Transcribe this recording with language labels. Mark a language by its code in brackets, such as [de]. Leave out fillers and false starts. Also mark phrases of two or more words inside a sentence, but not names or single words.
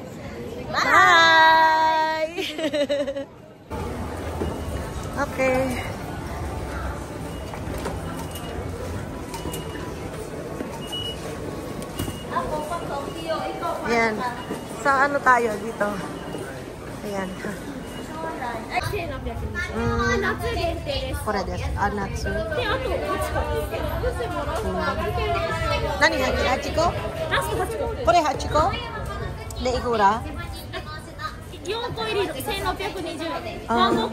[en] Bye! Okay. [tl] Ayan. Sa ano tayo dito? Ayan. [ja] 夏限定です。これです。あ、夏。で、あと8個。何が8個？ラスト8個。これ8個？で、いくら 4個入り1620円。ワンボックス。